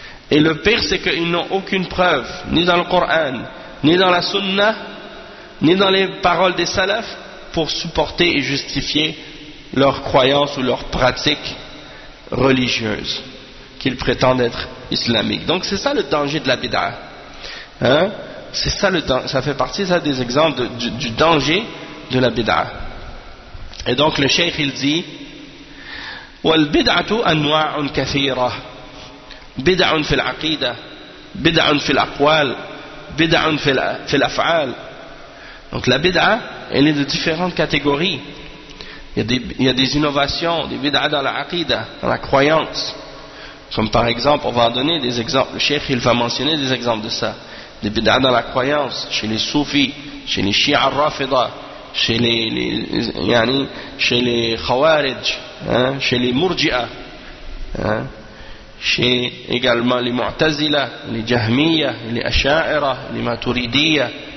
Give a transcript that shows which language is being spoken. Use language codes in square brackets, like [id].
[fr] Et le pire, c'est qu'ils n'ont aucune preuve, ni dans le Coran, ni dans la Sunna, ni dans les paroles des salafs, pour supporter et justifier leurs croyances ou leurs pratiques religieuses qu'ils prétendent être islamiques. Donc c'est ça le danger de la bid'a. Hein? C'est ça, ça fait partie ça, des exemples du danger de la bid'a. Et donc le cheikh, il dit, [ar] والبدعة أنواع كثيرة بدع في العقيدة بدع في الأقوال بدع في الأفعال. [fr] Donc la bid'a, elle est de différentes catégories. Il y a des innovations, des bid'a dans la aqida, dans la croyance. Comme par exemple, on va donner des exemples, le cheikh il va mentionner des exemples de ça, des bid'a dans la croyance chez les soufis, chez les shi'a rafida, chez les khawarij, hein, chez les murji'a, hein, chez également les mu'tazila, les jahmiya, les asha'ira, les maturidiya,